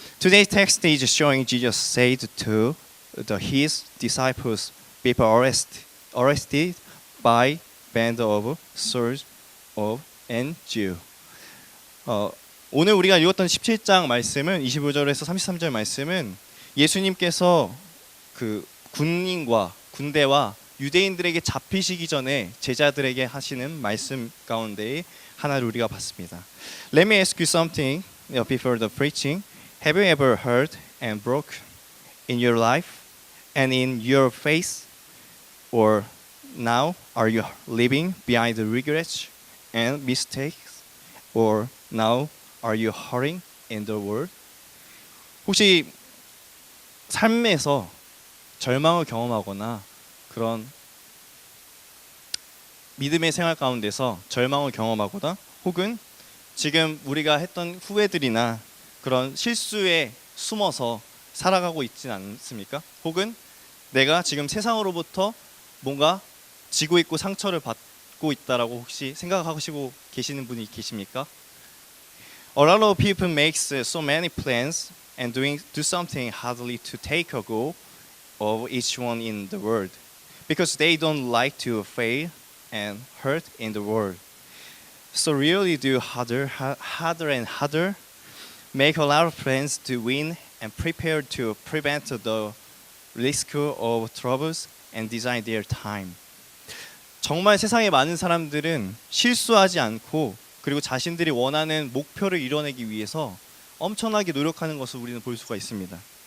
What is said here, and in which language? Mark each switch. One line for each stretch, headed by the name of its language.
English: Today's text is showing Jesus said to his disciples, people arrested by band of soldiers of and Jew.
Korean: 오늘 우리가 읽었던 17장 말씀은 25절에서 33절 말씀은 예수님께서 그 군대와 유대인들에게 잡히시기 전에 제자들에게 하시는 말씀 가운데 하나를 우리가 봤습니다.
English: Let me ask you something before the preaching. Have you ever hurt and broke in your life and in your faith? Or now are you living behind the regrets and mistakes? Or now are you hurting in the world?
Korean: 혹시 삶에서 절망을 경험하거나 그런 믿음의 생활 가운데서 절망을 경험하거나 혹은 지금 우리가 했던 후회들이나 그런 실수에 숨어서 살아가고 있지는 않습니까? 혹은 내가 지금 세상으로부터 뭔가 지고 있고 상처를 받고 있다라고 혹시 생각하시고 계시는 분이 계십니까?
English: A lot of people makes so many plans and do something hardly to take a go of each one in the world because they don't like to fail and hurt in the world. So really do harder and harder, make a lot of plans to win and prepare to prevent the risk of troubles and design their time.
Korean: 정말 세상에 많은 사람들은 실수하지 않고 그리고 자신들이 원하는 목표를 이뤄내기 위해서 엄청나게 노력하는 것을 우리는 볼 수가 있습니다.